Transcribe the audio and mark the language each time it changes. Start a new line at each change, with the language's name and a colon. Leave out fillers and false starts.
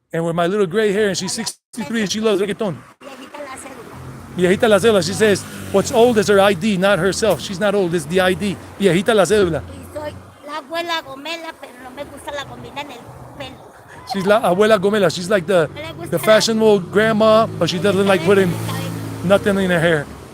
English: And with my little gray hair, and she's 63, and she loves reggaeton.
Spanish: Viejita la cédula. Viejita la cédula.
English: She says what's old is her ID, not herself. She's not old. It's the ID.
Spanish: Viejita la cédula. Y soy la abuela gomela, pero no me gusta la gomela en el pelo.
English: She's
Spanish: la abuela gomela.
English: She's like the fashionable grandma, but she doesn't like putting nothing in her hair.